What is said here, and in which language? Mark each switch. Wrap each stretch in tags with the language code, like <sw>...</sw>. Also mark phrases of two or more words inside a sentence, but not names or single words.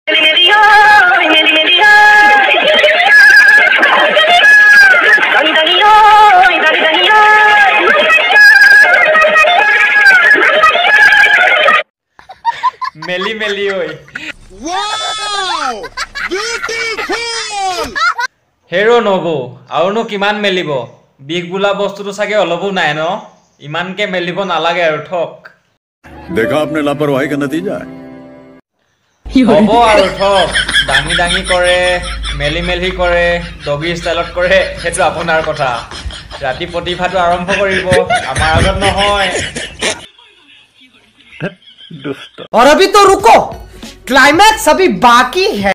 <as>মেলি মেলি ঐ হেৰো নবৌ আৰুনো কিমান মেলিব বিষ বোলা বস্তুটো চাগে অলপো নাই ন ইমানকে মেলিব নালাগে আৰু ঠক</as> <hi>देखा आपने लापरवाही का नतीजा</hi> <as>হ'ব আৰু ঠক দাঙি দাঙি কৰে মেলি মেলি কৰে</as> <en>doggy styleত</en> <as>কৰে সেইটো আপোনাৰ কথা ৰাতি প্ৰতিভাটো আৰম্ভ কৰিব আমাৰ আগত নহয় দুষ্ট</as> <hi>और अभी तो रुको क्लाइमैक्स अभी बाकी है</hi>